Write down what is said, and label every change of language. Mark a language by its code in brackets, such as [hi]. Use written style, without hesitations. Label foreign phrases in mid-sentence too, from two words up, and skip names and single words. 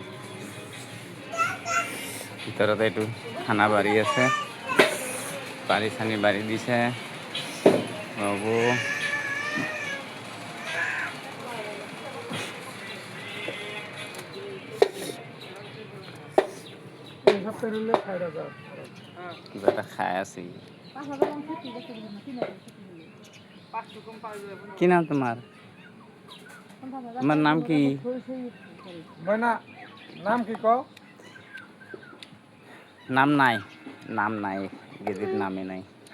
[as] ভিতৰতে এইটো খানা বাৰী আছে, পানী চানী বাৰী দিছে। বাবু কিবা এটা খাই আছে। [bn] কি নাম তোমার? তোমার নাম কি? নাম কি কও? নাম নাই, নাম নাই, গেদির নামে নাই।